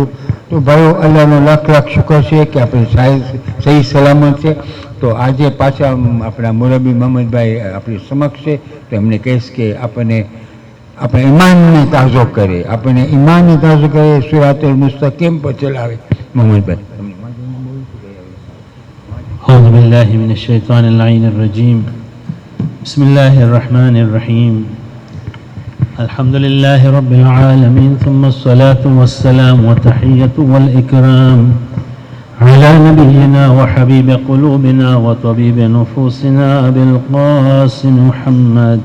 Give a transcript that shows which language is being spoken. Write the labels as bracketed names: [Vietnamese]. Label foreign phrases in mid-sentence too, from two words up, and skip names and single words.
[Gujarati] તો ભાઈઓ, અલ્લાહનો લાખ લાખ શુક્ર છે કે આપણે સહી સલામત છે. તો આજે પાછા આપણા મુરબ્બી મોહમ્મદભાઈ આપણી સમક્ષ છે. તો એમને કહીશ કે આપણને આપણે ઈમાનને તાજો કરે, આપણને ઈમાનને તાજો કરે, [Arabic] الصراط المستقيم [Gujarati] પર ચલાવે. મોહમ્મદભાઈ. [Arabic] أعوذ بالله من الشيطان اللعين الرجيم. بسم الله الرحمن الرحيم. الحمد لله رب العالمين، ثم الصلاة والسلام والتحية والإكرام على نبينا وحبيب قلوبنا وطبيب نفوسنا أبي القاسم محمد.